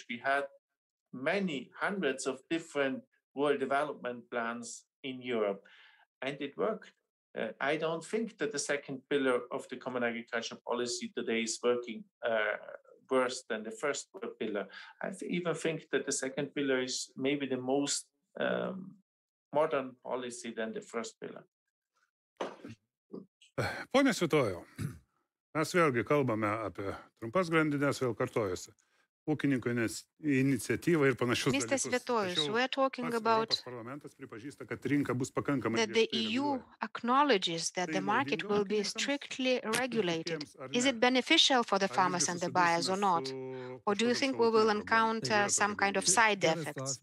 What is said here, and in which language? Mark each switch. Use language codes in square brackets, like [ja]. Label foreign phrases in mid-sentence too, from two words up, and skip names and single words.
[en] We had many hundreds of different rural development plans in Europe, and it worked. I don't think that the second pillar of the common agriculture policy today is working worse than the first pillar. I even think that the second pillar is maybe the most modern policy than the first pillar. [lt] Pone Svitojau, mes vėlgi kalbame apie trumpas grandinės, vėl kartojasi. Ūkininkų iniciatyvą ir panašius dalykus. [en] Mr. Svitojus, we are talking about that the EU acknowledges that the market will be strictly regulated. Is it beneficial for the farmers and the buyers or not? Or do you think we will encounter some kind of side effects?